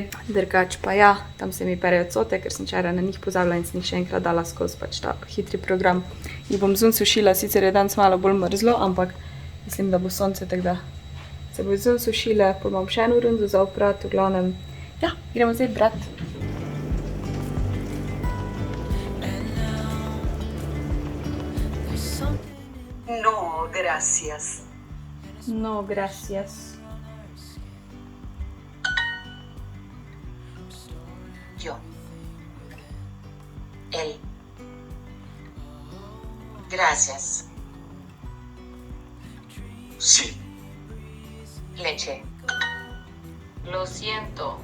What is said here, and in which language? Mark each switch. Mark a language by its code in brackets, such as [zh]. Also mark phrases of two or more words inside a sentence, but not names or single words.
[sl] Drugač pa ja, tam se mi perejo cote, ker sem včeraj na njih pozabila in sem jih še enkrat dala skozi pač ta hitri program. Jih bom zunaj sušila, sicer je danes malo bolj mrzlo, ampak mislim, da bo sonce, tako da se bo zunaj sušile, pa imam še eno rundo za oprati, v glavnem. Ja, gremo zdaj brat. [es] No, gracias. No, gracias. Yo. Él. Gracias. Sí. Leche. Lo siento.